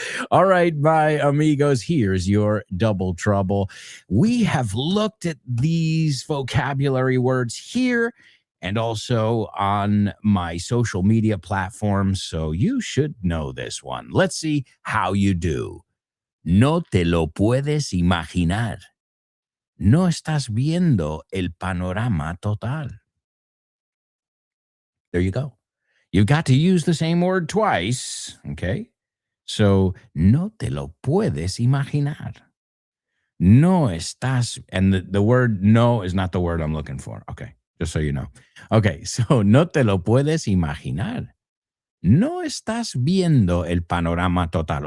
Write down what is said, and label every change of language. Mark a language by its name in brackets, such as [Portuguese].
[English] All right, my amigos, here's your double trouble. We have looked at these vocabulary words here and also on my social media platforms, so you should know this one. Let's see how you do. [Spanish] No te lo puedes imaginar. No estás viendo el panorama total. [English] There you go. You've got to use the same word twice, okay? [Spanish] So, no te lo puedes imaginar. No estás, [English] and the word no is not the word I'm looking for, okay? Just so you know. Okay, so [Spanish] no te lo puedes imaginar. No estás viendo el panorama total.